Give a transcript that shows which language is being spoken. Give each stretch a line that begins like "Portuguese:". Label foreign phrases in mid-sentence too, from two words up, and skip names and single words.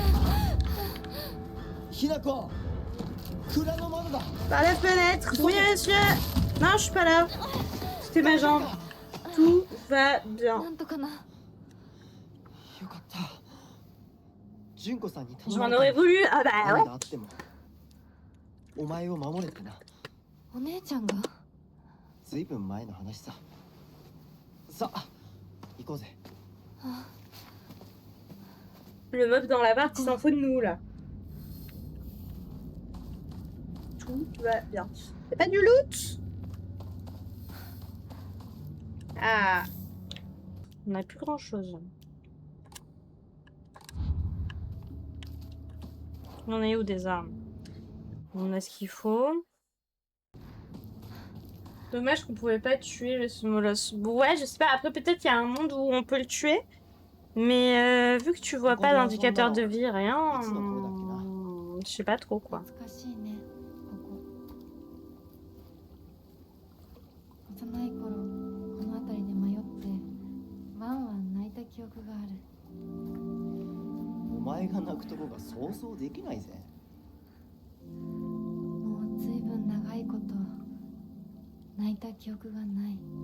French: Hinako, Par la fenêtre! Oui, monsieur! Non, je suis pas là. C'était ma jambe. Tout va bien. Je m'en aurais voulu. Ah bah ouais.
Japanese: お前を守れってな。お姉ちゃんがずいぶん前の話さ。さあ、行こうぜ。
French: Le mob dans l'appart, il s'en fout de nous là. Tout va bien. C'est pas du loot? Ah. On n'a plus grand chose. On est où des armes? On a ce qu'il faut. Dommage qu'on pouvait pas tuer le Smolos. Bon, ouais, je sais pas. Après, peut-être qu'il y a un monde où on peut le tuer. Mais vu que tu vois pas d'indicateur de vie, rien. Je sais pas trop quoi.
Japanese: 懐かしいねここ幼い頃この辺りで迷ってワンワン泣いた記憶があるお前が泣くとこが想像できないぜ。もうずいぶん長いこと泣いた記憶がない